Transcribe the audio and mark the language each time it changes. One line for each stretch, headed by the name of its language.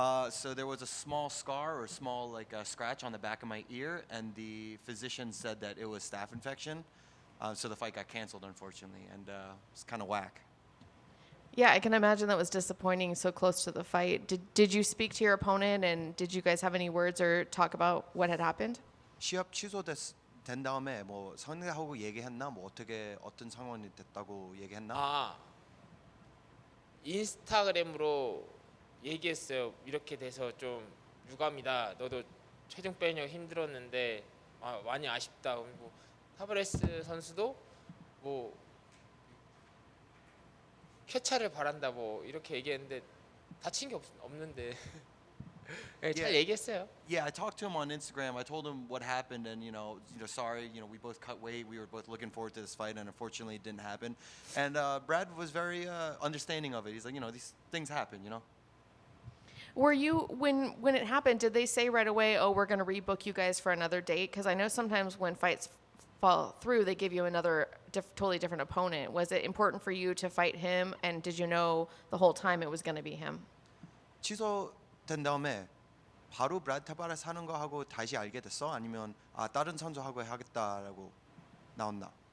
English: So there was a small scar or small scratch on the back of my ear, and the physician said that it was staph infection. So the fight got canceled, unfortunately, and it's kind of whack. Yeah, I can imagine that was disappointing so close to the fight. Did you speak to your opponent and did you guys have any words or talk about what had happened?
Korean: 시합 취소된 다음에 뭐 상대하고 얘기했나? 뭐 어떤 상황이 됐다고 얘기했나? 인스타그램으로 얘기했어요. 이렇게 돼서 좀 유감이다. 너도 체중 빼느라 힘들었는데 많이 아쉽다. 그리고 타바레스 선수도 뭐 쾌차를 바란다 뭐 이렇게 얘기했는데 다친 게 없는데 잘 얘기했어요.
English: Yeah, I talked to him on Instagram. I told him what happened, and sorry, we both cut weight. We were both looking forward to this fight, and unfortunately, it didn't happen. And Brad was very understanding of it. He's like, these things happen, Were you when it happened? Did they say right away, "Oh, we're going to rebook you guys for another date"? Because I know sometimes when fights fall through, they give you another totally different opponent. Was it important for you to fight him, and did you know the whole time it was going to be him?
Korean: 취소된 다음에 바로 브래드 타바레스 하는 거 하고 다시 알게 됐어? 아니면 다른 선수하고 하겠다라고 나왔나?